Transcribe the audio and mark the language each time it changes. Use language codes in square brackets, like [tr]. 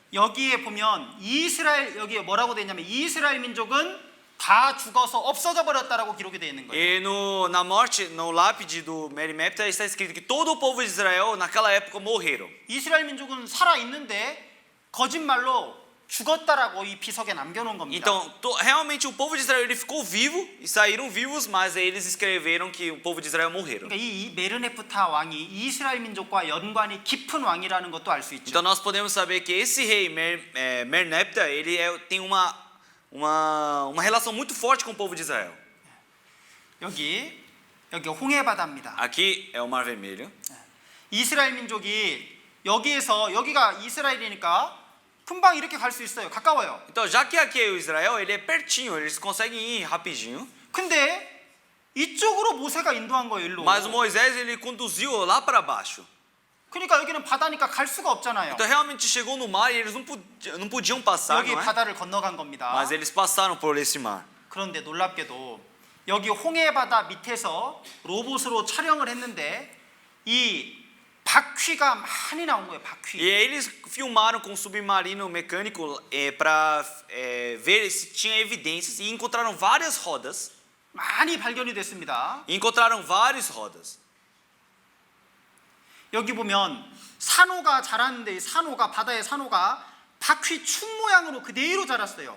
[ko] 여기에 보면 여기 뭐라고 돼 있냐면 이스라엘 민족은 다 죽어서 없어져 버렸다라고 기록이 되어 있는 거예요. [pt] E na morte, no lápide do Merimneptah está escrito que todo o povo de Israel naquela época morreram. [ko] 이스라엘 민족은 살아 있는데 거짓말로 죽었다라고 이 비석에 남겨놓은 겁니다. [pt] Então, realmente o povo de Israel ele ficou vivo e saíram vivos, mas eles escreveram que o povo de Israel morreram. [ko] 그러니까 이 메르네프타 왕이 이스라엘 민족과 연관이 깊은 왕이라는 것도 알 수 있죠. [pt] Então nós podemos saber que esse rei Merimneptah ele tem uma relação muito forte com o povo de Israel. [ko] 여기 홍해 바다입니다. [pt] Aqui é o Mar Vermelho. [ko] 이스라엘 민족이 여기가 이스라엘이니까 금방 이렇게 갈 수 있어요. 가까워요. [pt] Então, já que aqui é o Israel, ele é pertinho, eles conseguem ir rapidinho. [ko] 근데 이쪽으로 모세가 인도한 거예요. 일로. [pt] Mas Moisés ele conduziu lá para baixo. [ko] 그러니까 여기는 바다니까 갈 수가 없잖아요. [pt] Então realmente chegou no mar e eles não podiam passar, [ko] 여기 [pt] não é? [ko] 바다를 건너간 겁니다. [pt] Mas eles passaram por esse mar. [ko] 그런데 놀랍게도 여기 홍해 바다 밑에서 로봇으로 촬영을 했는데 이 바퀴가 많이 나온 거예요. [pt] E [ko] 바퀴. [pt] eles filmaram com um submarino mecânico para ver se tinha evidências e encontraram várias rodas. [ko] 많이 발견이 됐습니다. [pt] E encontraram várias rodas. [ko] 여기 보면 산호가 자랐는데 이 산호가 바다의 산호가 바퀴 축 모양으로 그대로 자랐어요.